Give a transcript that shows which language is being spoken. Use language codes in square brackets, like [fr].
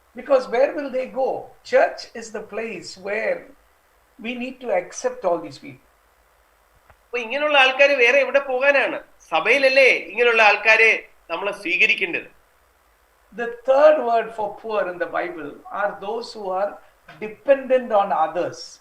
[en] Because where will they go? Church is the place where we need to accept all these people. [ml] അപ്പൊ ഇങ്ങനെയുള്ള ആൾക്കാർ വേറെ എവിടെ പോകാനാണ്? സഭയിലല്ലേ ഇങ്ങനെയുള്ള ആൾക്കാരെ നമ്മൾ സ്വീകരിക്കേണ്ടത്. [en] The third word for poor in the Bible are those who are dependent on others.